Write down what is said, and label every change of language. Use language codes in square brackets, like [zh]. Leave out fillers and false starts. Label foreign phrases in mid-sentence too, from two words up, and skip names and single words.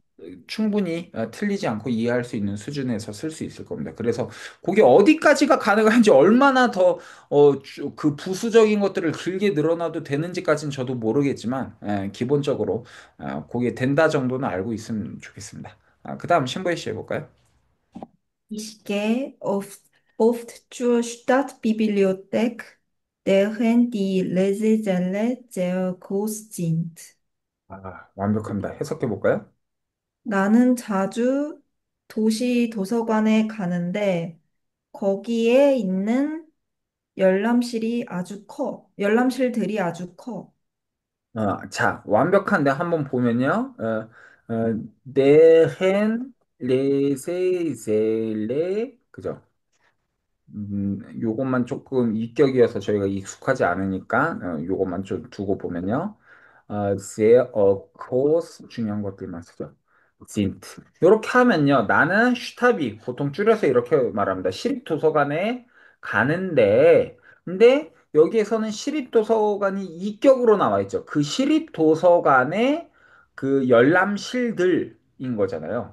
[ko] 충분히 틀리지 않고 이해할 수 있는 수준에서 쓸 수 있을 겁니다. 그래서 그게 어디까지가 가능한지 얼마나 더, 그 부수적인 것들을 길게 늘어나도 되는지까지는 저도 모르겠지만, 기본적으로, 그게 된다 정도는 알고 있으면 좋겠습니다. 그 다음 신보희 씨 해볼까요? [de] Ich gehe oft zur Stadtbibliothek, deren die Lesesäle sehr groß sind. [ko] 완벽합니다. 해석해 볼까요? 나는 자주 도시 도서관에 가는데 거기에 있는 열람실들이 아주 커. 자, 완벽한데 한번 보면요. [de] deren Lesesäle [ko] 그죠? 요것만 조금 이격이어서 저희가 익숙하지 않으니까 요것만 좀 두고 보면요. [de] sehr groß [ko] 중요한 것들만 쓰죠. sind. 이렇게 하면요. 나는 슈타비 보통 줄여서 이렇게 말합니다. 시립도서관에 가는데 근데 여기에서는 시립도서관이 이격으로 나와 있죠. 그 시립도서관에 그 열람실들인 거잖아요.